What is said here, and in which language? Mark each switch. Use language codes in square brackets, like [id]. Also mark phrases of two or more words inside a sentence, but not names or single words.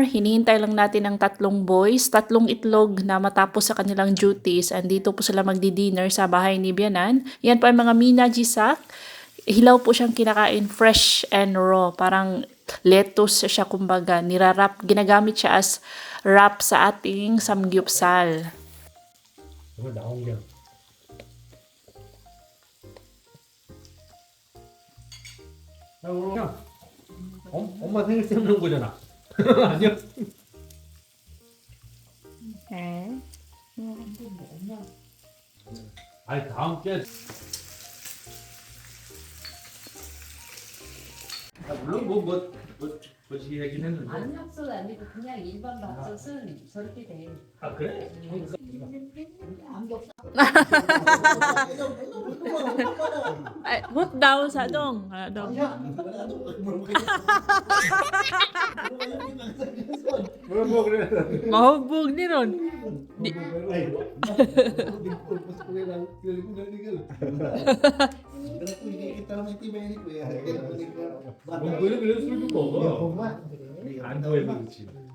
[tl] Hinihintay lang natin ang 3 boys, 3 itlog na matapos sa kanilang duties. Andito po sila magdi-dinner sa bahay ni Bianan. Yan po ang mga mina jisak. Hilaw po siyang kinakain, [en] fresh and raw. [tl] Parang lettuce siya kumbaga. Nirarap, ginagamit siya as wrap sa ating samgyeopsal. [ko] 이거 나온 게. 야, 그냥 엄마 생일 때문에 거잖아. 아니야? 네. 아니 다음 주에. 물론 뭐 얘기는 했는데. 압력솥 아니고 그냥 일반 밥솥은 저렇게 돼. 아 그래? [tl] Ay, what daw sa dong? Ano daw? [ko] 뭐 그래? [ceb] Mahubog ni ron. [ko] 뭐 그래 술도 먹어. 안 좋아해 그렇지.